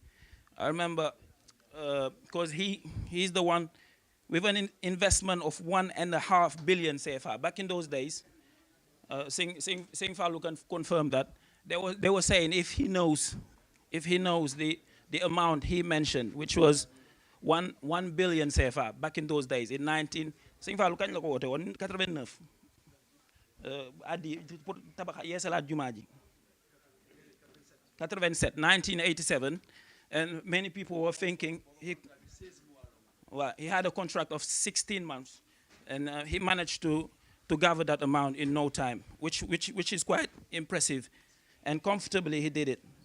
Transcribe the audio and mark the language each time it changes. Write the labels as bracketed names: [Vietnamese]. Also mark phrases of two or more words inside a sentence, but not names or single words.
[English] I remember, because he's the one with an investment of 1.5 billion CFA. Back in those days, Sing Fallu can confirm that, they were saying if he knows the amount he mentioned, which was 1 billion CFA back in those days, in 19, Sing Fallu [Wolof] kañ la ko woote woon [English] 89. [Wolof] Addi pour tabax yeesalaat jumaa ji 87, 1987, [English] and many people were thinking he had a contract of 16 months, and he managed to gather that amount in no time, which is quite impressive, and comfortably he did it.